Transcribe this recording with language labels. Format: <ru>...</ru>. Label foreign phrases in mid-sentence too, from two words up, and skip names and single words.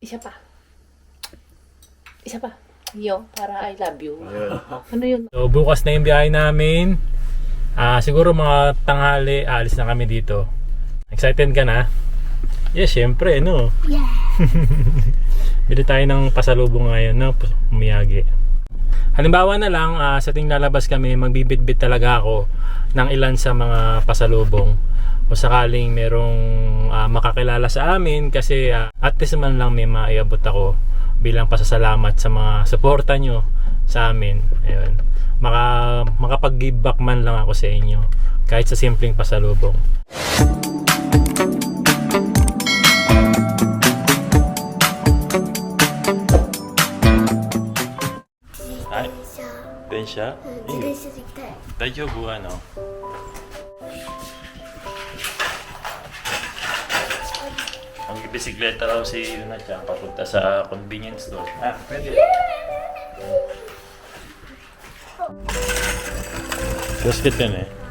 <tl>Isa pa. Isa pa. Yo, para</tl> <en>I love you.</en> <tl>Ayun. Ano yun? So bukas na yung biyahe namin. Siguro mga tanghali, alis na kami dito. Excited ka na? Yes, syempre, no? Yeah. Bili tayo ng pasalubong ngayon, no? Umiyagi. Halimbawa na lang, sa ting lalabas kami, magbibitbit talaga ako ng ilan sa mga pasalubong. O sakaling merong makakilala sa amin kasi at least man lang may maiabot ako bilang pasasalamat sa mga suporta nyo sa amin. Ayun. Makapag-</tl> <en>give back</en> <tl>man lang ako sa inyo kahit sa simpleng pasalubong. Ay, Densya?</tl> <ja>自転車で行きたい。大丈夫 ano?</ja> <tl>Ang bisikleta raw si Yuna Chan papunta sa</tl> <en>convenience store.</en> <tl>Pwede. Basket yan eh.</tl>